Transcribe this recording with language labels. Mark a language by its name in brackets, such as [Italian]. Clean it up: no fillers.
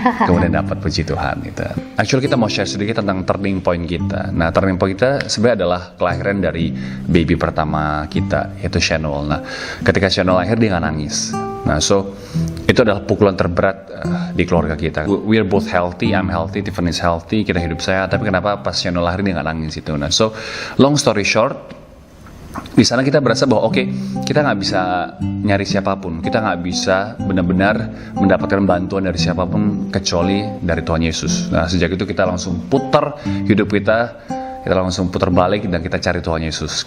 [Indonesian] Kemudian dapat puji Tuhan gitu. Actually kita mau share sedikit tentang turning point kita. Nah, turning point kita sebenarnya adalah kelahiran dari baby pertama kita, yaitu Shanuel. Nah, ketika Shanuel lahir dia nggak nangis. Nah, so itu adalah pukulan terberat di keluarga kita. [English] We're both healthy, I'm healthy, Tiffany is healthy, [Indonesian] kita hidup sehat. Tapi kenapa pas Shanuel lahir dia nggak nangis itu? Nah, [English] so long story short, [Indonesian] di sana kita berasa bahwa oke, kita nggak bisa nyari siapapun, kita nggak bisa benar-benar mendapatkan bantuan dari siapapun kecuali dari Tuhan Yesus. Nah, sejak itu kita langsung putar hidup kita langsung putar balik dan kita cari Tuhan Yesus.